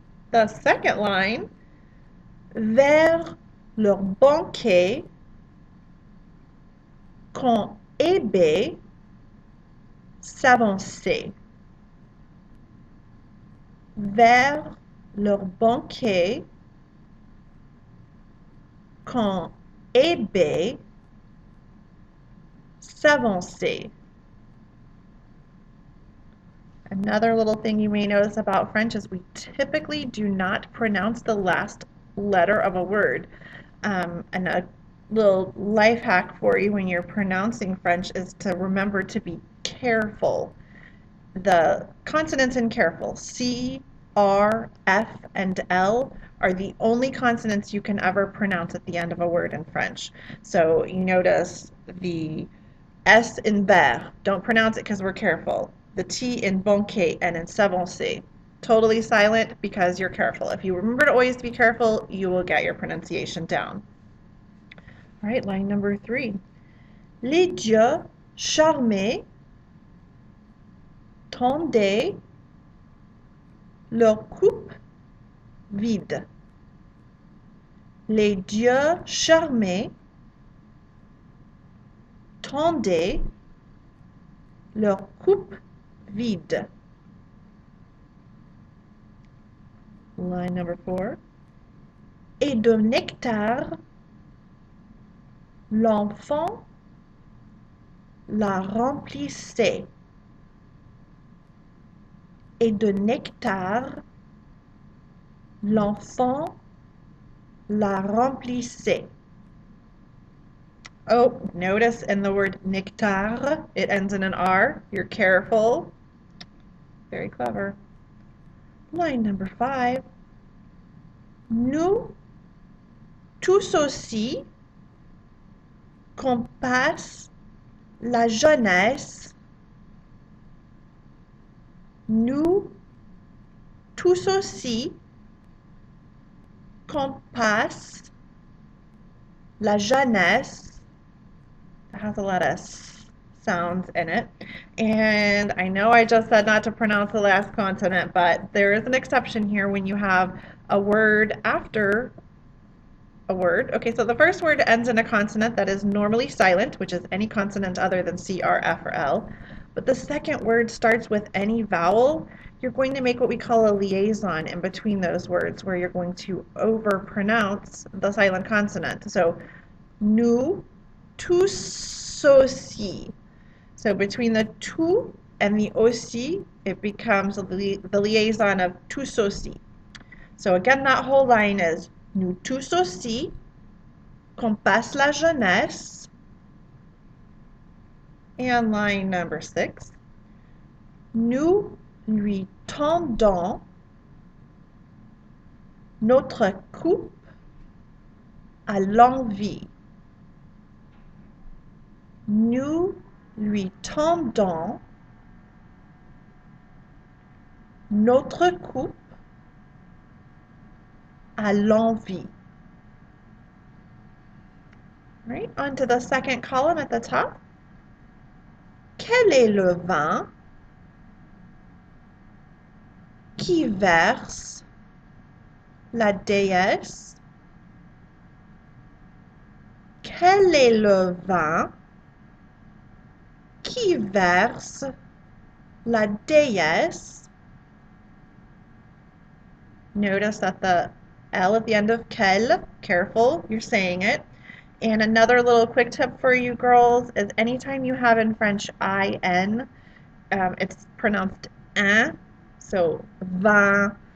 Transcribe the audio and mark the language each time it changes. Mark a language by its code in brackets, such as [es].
[en] The second line, [fr] vers leur banquet, quand Hébé s'avançait. Vers leur banquet, quand Hébé s'avançait. [en] Another little thing you may notice about French is we typically do not pronounce the last letter of a word. And a little life hack for you when you're pronouncing French is to remember to be careful. The consonants in careful, C, R, F, and L, are the only consonants you can ever pronounce at the end of a word in French. So you notice the S in ver, don't pronounce it because we're careful. The T in banquet and in s'avancer. Totally silent because you're careful. If you remember to always be careful, you will get your pronunciation down. All right, line number 3. [fr] Les dieux charmés tendaient leur coupe vide. Les dieux charmés tendaient leur coupe vide. [en] Line number 4. [fr] Et de nectar, l'enfant la remplissait. Et de nectar, l'enfant la remplissait. [en] Oh, notice in the word nectar, it ends in an R. You're careful. Very clever. Line number 5. [fr] Nous tous aussi qu'on passe la jeunesse. Nous tous aussi qu'on passe la jeunesse. [en] It has a lot of sounds in it. And I know I just said not to pronounce the last consonant, but there is an exception here when you have a word after a word. Okay, so the first word ends in a consonant that is normally silent, which is any consonant other than C, R, F, or L. But the second word starts with any vowel. You're going to make what we call a liaison in between those words, where you're going to overpronounce the silent consonant. [fr] So, nous tous aussi. [en] So between the tout and the aussi, it becomes the liaison of tous aussi. So again, that whole line is [fr] nous tous aussi qu'on passe la jeunesse. [en] And line number 6, [fr] nous lui tendons notre coupe à l'envie. Nous lui tendons notre coupe à l'envie. [en] Right, onto the second column at the top. [fr] Quel est le vin qui verse la déesse? Quel est le vin qui verse la déesse? [en] Notice that the L at the end of quel, careful, you're saying it. And another little quick tip for you girls is anytime you have in French IN, it's pronounced un, so vin.